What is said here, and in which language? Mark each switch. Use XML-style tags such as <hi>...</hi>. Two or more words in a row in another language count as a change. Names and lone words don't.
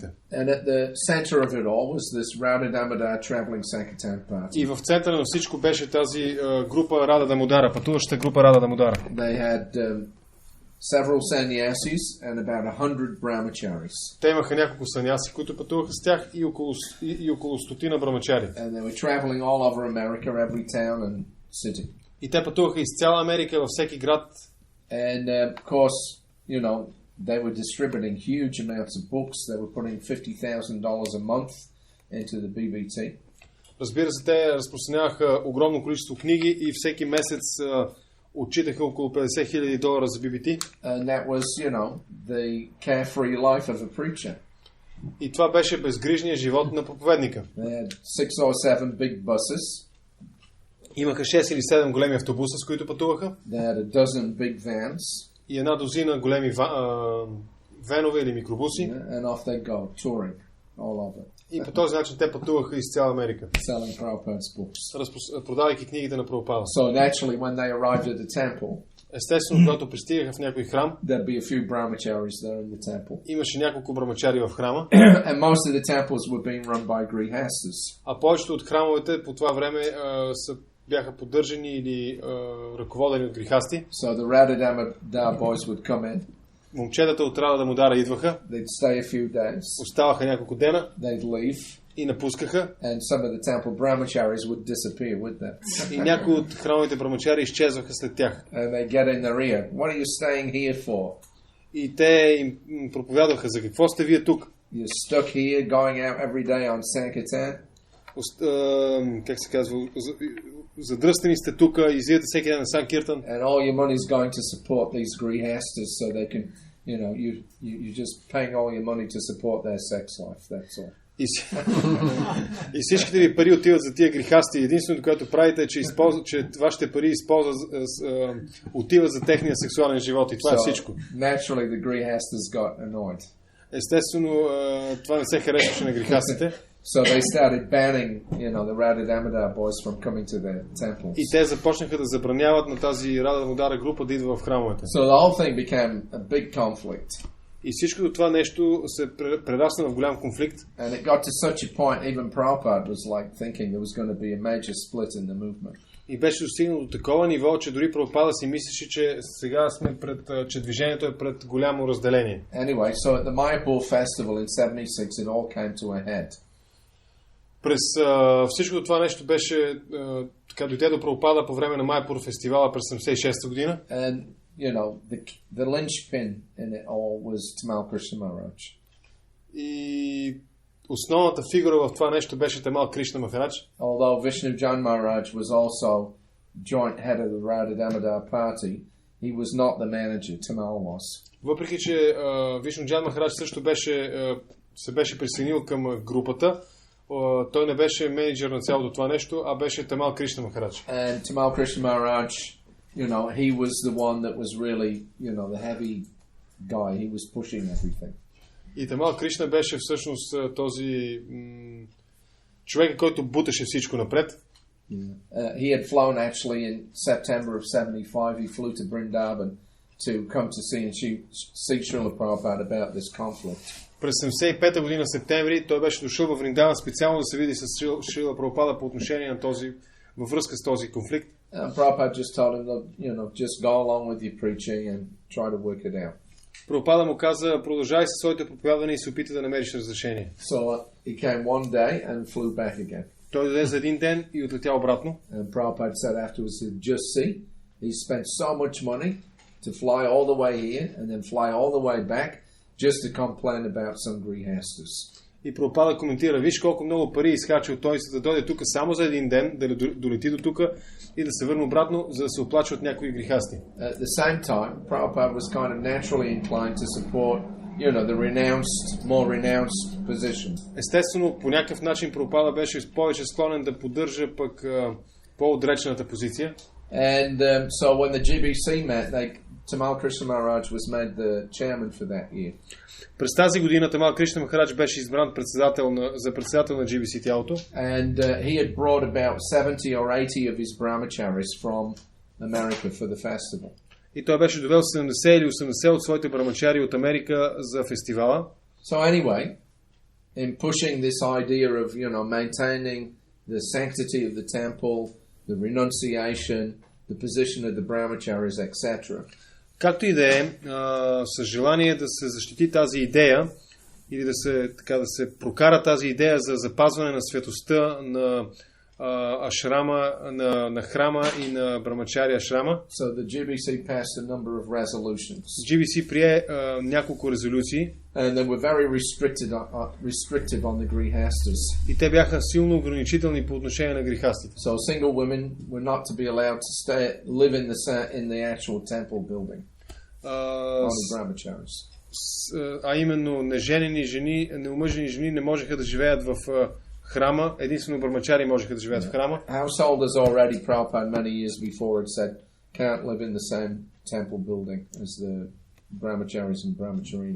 <en>And at the center of it all was this Radha Damodar traveling Sankirtan party.</en> <bg>И в центъра на всичко беше тази група Рада Дамодара, пътуващата група Рада Дамодара.</bg> <en>They had several sannyasis and about 100 brahmacharis.</en> <bg>Те имаха няколко саняси, които пътуваха с тях и около стотина брамачари.</bg> <en>And they were traveling all over America, every town and city.</en> <bg>И те пътуваха из цяла Америка, във всеки град.</bg> <en>And of course, you know, they were distributing huge amounts of books. They were putting $50,000 a month into the BBT.</en> <bg>Разбира се, те разпространяваха огромно количество книги и всеки месец отчитаха около $50,000 за BBT.</bg> <en>And that was, you know, the carefree life of a preacher.</en> <bg>И това беше безгрижният живот на проповедника.</bg> <en>They had 6 or 7 big buses.</en> <bg>Имаха 6 или 7 големи автобуса, с които пътуваха.</bg> <en>They had a dozen big vans.</en> <bg>И една дозина големи венове или микробуси.</bg> <en>And off they go, touring all over.</en> <bg>И по този начин те пътуваха из цяла Америка.</bg> <en>Selling Prabhupada's books.</en> <bg>Продавайки книгите на Прабхупада.</bg> <en>So naturally, when they arrived at the temple,</en> <bg>естествено, когато пристигаха в някой храм,</bg> <en>there'd be a few brahmacharis there in the temple.</en> <bg>имаше няколко брамачари в храма.</bg> <en>And most of the temples were being run by grihastas.</en> <bg>А повечето от храмовете по това време бяха поддържани или ръководени от грихасти.</bg> <en>So the Radha Damodar boys would come in.</en> <bg>Момчетата от Рада Дамодара идваха.</bg> <en>They'd stay a few days.</en> <bg>Оставаха няколко дена.</bg> <en>They'd leave.</en> <bg>И напускаха.</bg> <en>And some of the temple brahmacharis would disappear with them.</en> <bg>И някои от храмовите брамачари изчезваха след тях.</bg> <en>And they get in their ear. What are you staying here for?</en> <bg>И те им проповядваха, за какво сте вие тук?</bg> <en>You're stuck here, going out every day on Sankirtan.</en> <bg>Как се казва? Задръстени сте тук, излизате всеки ден на Санкиртан.</bg> <en>And all your money is going to support these grihastas so they can, you know, you're just paying all your money to support their sex life, that's all.</en> <bg>И всичките ви пари отиват за тия грихасти. Единственото, което правите е, че вашите пари отиват за техния сексуален живот. И това е всичко.</bg> <en>Naturally the grihastas got annoyed.</en> <bg>Естествено, това не се харесваше на грихастите.</bg> <en>So they started banning, you know, the Radha Damodar boys from coming to their temples.</en> <bg>И те започнаха да забраняват на тази Рада Дамодара група да идва в храмовете.</bg> <en>So the whole thing became a big conflict.</en> <bg>И всичко това нещо се прерасна в голям конфликт.</bg> <en>And it got to such a point, even Prabhupada was like thinking there was going to be a major split in the movement.</en> <bg>И беше достигнал до такова ниво, че дори Прабхупада си мислеше, че сега сме че движението е пред голямо разделение.</bg> <en>Anyway, so at the Mayapur festival in 76 it all came to a head.</en> <bg>През всичко това нещо беше така дойде до Прабхупада по време на Майапур фестивала през 76-та година.</bg> <en>And you know, the linchpin in it all was Tamal Krishna Maharaj.</en> <bg>И основната фигура в това нещо беше Тамал Кришна Махарадж.</bg> <en>Although Vishnujan Maharaj was also joint head of the Radha Damodar party, he was not the manager, Tamal was.</en> <bg>Въпреки че Вишнуджан Махарадж също се беше присъединил към групата, той не беше менеджер на цялото това нещо, а беше Тамал Кришна Махарадж.</bg> <en>And Tamal Krishna Maharaj, you know, he was the one that was really, you know, the heavy guy. He was pushing everything.</en> <bg>И Тамал Кришна беше всъщност този човек, който буташе всичко напред.</bg> <en>He had flown actually in September of 75. He flew to Vrindavan to come to see Srila Prabhupada about this conflict.</en> <bg>През 75-та година септември той беше дошъл в Вриндаван специално да се види с Шрила Прабхупада по отношение на този, във връзка с този конфликт.</bg> <en>Prabhupada just told him, you know, just go along with your preaching and try to work it out.</en> <bg>Прабхупада му каза, продължай със своите проповядвания и се опитай да намериш разрешение.</bg> <en>So he came one day and flew back again.</en> <bg>Той дойде за един ден и отлетя обратно.</bg> <en>And Prabhupada said afterwards, just see, he spent so much money to fly all the way here and then fly all the way back just to complain about some grihastas.</en> <bg>И Прабхупада коментира, виж колко много пари изхарчил той, за да дойде тук само за един ден, да долети до тук и да се върне обратно, за да се оплаче от някои грехасти.</bg> <en>At the same time, Prabhupada was kind of naturally inclined to support, you know, the more renounced position.</en> <bg>Естествено, по някакъв начин Прабхупада беше повече склонен да поддържа пък по-отречената позиция.</bg> <en>And so when the GBC met, Tamal Krishna Maharaj was made the chairman for that year.</en> <bg>През тази година Тамал Кришна Махарадж беше избран за председател на GBC тялото.</bg> <en>And he had brought about 70 or 80 of his brahmacharis from America for the festival.</en> <bg>И той беше довел 70 или 80 от своите брамачари от Америка за фестивала.</bg> <en>So anyway, in pushing this idea of, you know, maintaining the sanctity of the temple, the renunciation, the position of the brahmacharis, etc.</en> <bg>Както и да е, с желание да се защити тази идея или да се прокара тази идея за запазване на светостта на ашрама, на храма и на брамачари ашрама.</bg> <en>So the GBC passed a number of resolutions.</en> <bg>GBC прие няколко резолюции.</bg> <en>And they were very restrictive on the grihastas.</en> <bg>И те бяха силно ограничителни по отношение на грехастите.</bg> <en>So single women were not to be allowed to live in the actual temple building. Only brahmacharis.</en> <bg>А именно неженени жени, неомъжени жени не можеха да живеят в храма, единствено брамачари можеха да живеят в храма.</bg> <en>Householders already, Prabhupada many years before had said, can't live in the same temple building as the brahmacharis and brahmacharinis.</en>